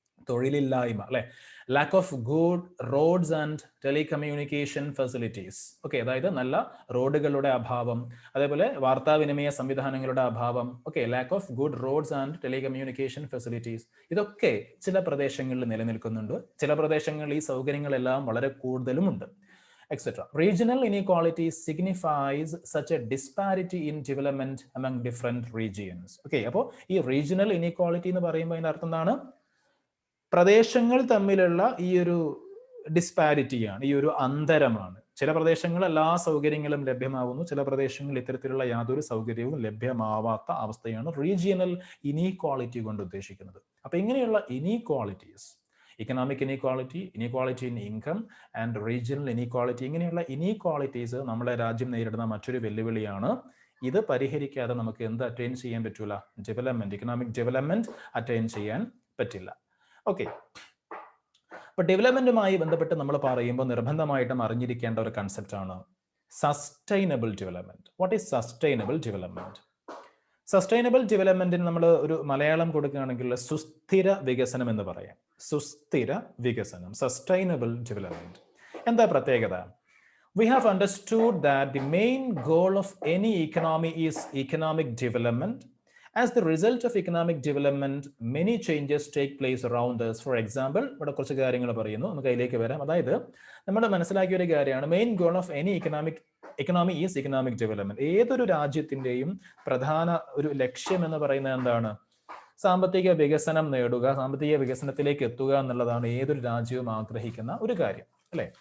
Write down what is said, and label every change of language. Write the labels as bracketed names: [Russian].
[Malayalam] തൊഴിലില്ലായ്മ, അല്ലെ, [English] Lack of good roads and telecommunication facilities. [Malayalam] Okay, അതായത് നല്ല റോഡുകളുടെ അഭാവം, അതേപോലെ വാർത്താവിനിമയ സംവിധാനങ്ങളുടെ അഭാവം. [English] okay, lack of good roads and telecommunication facilities, [Malayalam] ഇതൊക്കെ ചില പ്രദേശങ്ങളിൽ നിലനിൽക്കുന്നുണ്ട്. ചില പ്രദേശങ്ങളിൽ ഈ സൗകര്യങ്ങളെല്ലാം വളരെ കൂടുതലുമുണ്ട്, etc. [English] Regional inequality signifies such a disparity in development among different regions. [Malayalam] Okay, അപ്പോൾ ഈ റീജിയണൽ ഇനീക്വാളിറ്റി എന്ന് പറയുമ്പോൾ അതിന്റെ അർത്ഥം എന്താണ്? പ്രദേശങ്ങൾ തമ്മിലുള്ള ഈ ഒരു ഡിസ്പാരിറ്റിയാണ്, ഈ ഒരു അന്തരമാണ്. ചില പ്രദേശങ്ങളിൽ എല്ലാ സൗകര്യങ്ങളും ലഭ്യമാവുന്നു, ചില പ്രദേശങ്ങളിൽ ഇത്തരത്തിലുള്ള യാതൊരു സൗകര്യവും ലഭ്യമാവാത്ത അവസ്ഥയാണ് റീജിയണൽ ഇനീക്വാളിറ്റി കൊണ്ട് ഉദ്ദേശിക്കുന്നത്. അപ്പൊ ഇങ്ങനെയുള്ള inequalities, economic inequality, inequality in income and regional inequality, ഇങ്ങനെയുള്ള ഇനീക്വാളിറ്റീസ് നമ്മുടെ രാജ്യം നേരിടുന്ന മറ്റൊരു വെല്ലുവിളിയാണ്. ഇത് പരിഹരിക്കാതെ നമുക്ക് എന്ത് അറ്റൈൻ ചെയ്യാൻ പറ്റൂല? ഡെവലപ്മെന്റ്, ഇക്കണോമിക് ഡെവലപ്മെന്റ് അറ്റൈൻ ചെയ്യാൻ പറ്റില്ല. ഓക്കെ, അപ്പൊ ഡെവലപ്മെന്റുമായി ബന്ധപ്പെട്ട് നമ്മൾ പറയുമ്പോൾ നിർബന്ധമായിട്ടും അറിഞ്ഞിരിക്കേണ്ട ഒരു കൺസെപ്റ്റ് ആണ് sustainable development. [English] What is sustainable development? [Malayalam] Sustainable ഡെവലപ്മെന്റിന് നമ്മൾ ഒരു മലയാളം കൊടുക്കുകയാണെങ്കിൽ സുസ്ഥിര വികസനം എന്ന് പറയാം. സുസ്ഥിര വികസനം, സസ്റ്റൈനബിൾ ഡെവലപ്മെന്റ്. എന്താ പ്രത്യേകത? [English] We have understood that the main goal of any economy is economic development. As the result of economic development, many changes take place around us. For example, [Malayalam] ഇവിടെ കുറച്ച് കാര്യങ്ങൾ പറയുന്നു, നമുക്ക് അതിലേക്ക് വരാം. അതായത് നമ്മൾ മനസ്സിലാക്കിയ ഒരു കാര്യമാണ്, [English] Main goal of any economy is economic development. [Malayalam] ഏതൊരു രാജ്യത്തിന്റെയും പ്രധാന ഒരു ലക്ഷ്യം എന്ന് പറയുന്നത് എന്താണ്? സാമ്പത്തിക വികസനം നേടുക, സാമ്പത്തിക വികസനത്തിലേക്ക് എത്തുക എന്നുള്ളതാണ് ഏതൊരു രാജ്യവും ആഗ്രഹിക്കുന്ന ഒരു കാര്യം, അല്ലെ?